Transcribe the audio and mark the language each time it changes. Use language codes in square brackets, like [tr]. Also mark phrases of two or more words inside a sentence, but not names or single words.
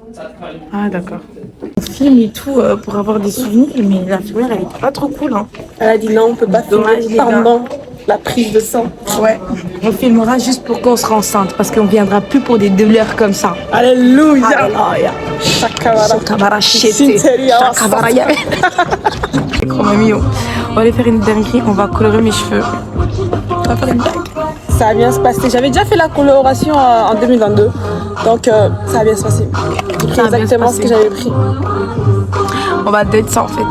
[fr] Ah, d'accord. On filme et tout pour avoir des souvenirs, mais l'infirmière, elle est pas trop cool. Hein. Elle a dit non, on peut pas Dommage, filmer les gars. pendant la prise de sang. Ouais. On filmera juste pour qu'on sera enceinte, parce qu'on viendra plus pour des douleurs comme ça. Alléluia. Alléluia. Shakabara. Shakabara shete. Sinteria. Shakabara ya. Oh mamie, on va aller faire une dinguerie, on va colorer mes cheveux. On va faire une dingue. Ça va bien se passer. J'avais déjà fait la coloration en 2022. Donc ça va bien se passer. J'ai pris exactement ce que j'avais pris. On va date ça en fait.